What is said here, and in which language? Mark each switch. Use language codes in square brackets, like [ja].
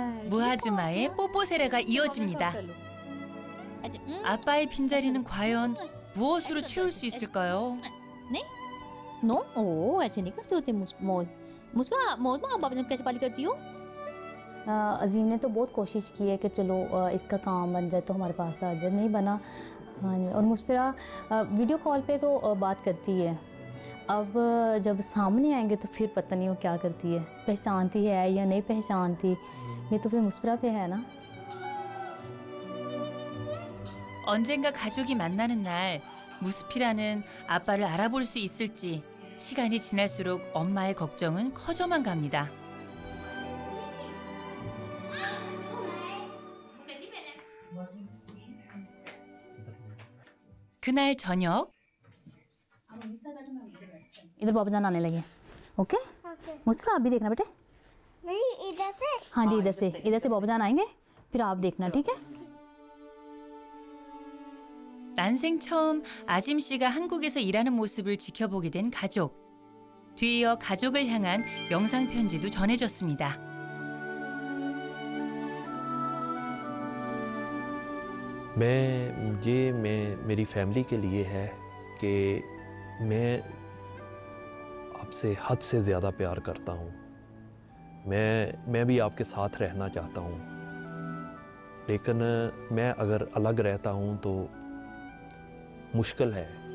[ko] 무아즈마의 뽀뽀 세례가 이어집니다. 아빠의 빈자리는 과연 무엇으로 채울 수 있을까요? [hi] No ओ ऐसे नहीं करते होते मौसमा बाबा जब कैसे पाली करती हो? अजीम ने तो बहुत कोशिश की है कि चलो इसका काम बन जाए तो हमारे पास आ जाए, नहीं बना। और मुस्फिरा वीडियो कॉल पे तो बात करती है, अब जब सामने आएंगे तो फिर पता नहीं वो क्या करती है, पहचानती है या नहीं पहचानती, ये तो फिर मुस्फिरा पे है ना। [ko] 언젠가 가족이 만나는 날 무스피라는 아빠를 알아볼 수 있을지 시간이 지날수록 엄마의 걱정은 커져만 갑니다. 그날 저녁 [hi] इधर बाबा जान आने लगे। ओके मुस्कुरा, आप भी देखना बेटे। नहीं इधर से हाँ जी इधर से बाबा जान आएंगे, फिर आप देखना, ठीक है? [ko] 난생 처음 아짐 씨가 한국에서 일하는 모습을 지켜보게 된 가족. 뒤이어 가족을 향한 영상 편지도 전해졌습니다. [hi] मैं मेरी फैमिली के लिए है कि मैं आपसे हद से ज़्यादा प्यार करता हूँ। मैं भी आपके साथ रहना चाहता हूँ, लेकिन मैं अगर अलग रहता हूँ तो मुश्किल है।